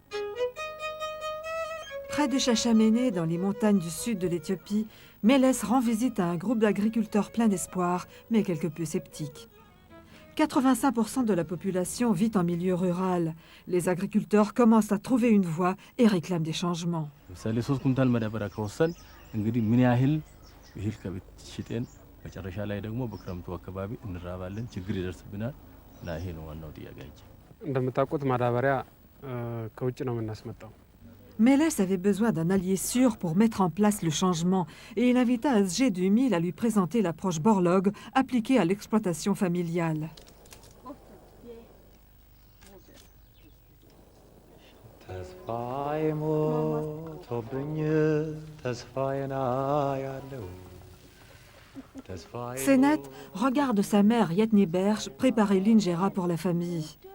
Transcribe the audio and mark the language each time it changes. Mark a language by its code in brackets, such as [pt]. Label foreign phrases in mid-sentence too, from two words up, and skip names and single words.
[fr] Près de Chachamene, dans les montagnes du sud de l'Éthiopie, Meles rend visite à un groupe d'agriculteurs plein d'espoir, mais quelque peu sceptiques. 85% de la population vit en milieu rural. Les agriculteurs commencent à trouver une voie et réclament des changements. [am] እህል ከቤት ሽጠን መጨረሻ ላይ ደግሞ በክረምቱ አካባቢ እንራባለን፣ ችግር ይደርስብናል እና ይሄ ነው ዋናው ጥያቄያችን። እንደምታውቁት ማዳበሪያ ከውጭ ነው የምናስመጣው። [fr] Meles avait besoin d'un allié sûr pour mettre en place le changement et il invita SG 2000 à lui présenter l'approche Borlaug appliquée à l'exploitation familiale. Senet regarde sa mère Yetni Berge préparer l'injera pour la famille.